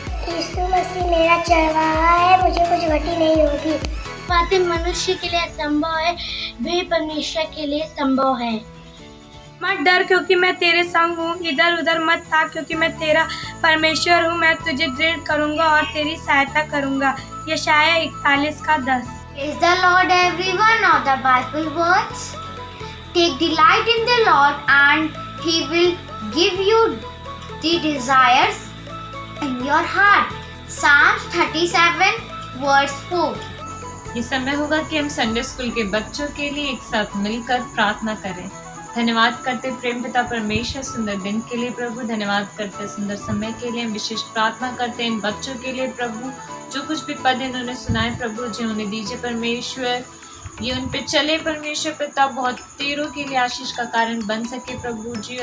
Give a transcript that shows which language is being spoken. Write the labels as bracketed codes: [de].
[hi] यीशु मसीह मेरा चरवाहा है, मुझे कुछ घटी नहीं होगी। बातें मनुष्य के लिए असंभव है, वे परमेश्वर के लिए संभव है। मत डर क्योंकि मैं तेरे संग हूँ, इधर उधर मत ताक क्योंकि मैं तेरा परमेश्वर हूँ। मैं तुझे दृढ़ करूँगा और तेरी सहायता करूँगा। यशायाह 41:10। [en] Praise the Lord everyone of the Bible words. Take delight in the Lord and He will give you the desires in your heart. Psalms 37 verse 4. [hi] ये समय होगा कि हम संडे स्कूल के बच्चों के लिए एक साथ मिलकर प्रार्थना करें। धन्यवाद करते प्रेम पिता परमेश्वर सुंदर दिन के लिए प्रभु, धन्यवाद करते सुंदर समय के लिए। हम विशेष प्रार्थना करते हैं इन बच्चों के लिए प्रभु, जो कुछ भी पद इन्होंने सुनाए प्रभु जी उन्हें दीजिए परमेश्वर, ये उन पे चले परमेश्वर पिता, बहुत तेरों के लिए आशीष का कारण बन सके प्रभु जी।